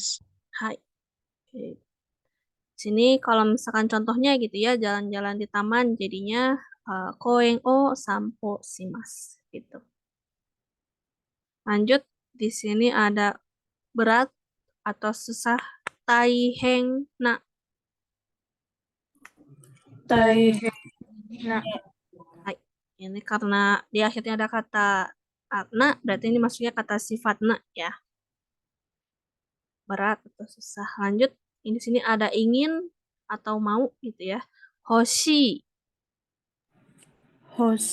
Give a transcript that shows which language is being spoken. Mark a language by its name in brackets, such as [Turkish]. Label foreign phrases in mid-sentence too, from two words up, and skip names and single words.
[Indonesian] Hai. Oke. Sini kalau misalkan contohnya gitu ya, jalan-jalan di taman jadinya [Japanese] koen o sampo simas [Indonesian] gitu. Lanjut di sini ada berat atau susah [Japanese] taiheng na. [Indonesian] Taihena. Hai. Ini karena di akhirnya ada kata na, berarti ini maksudnya kata sifat na ya. Berat atau susah. Lanjut, ini di sini ada ingin atau mau gitu ya. Hoshi. Hoshi.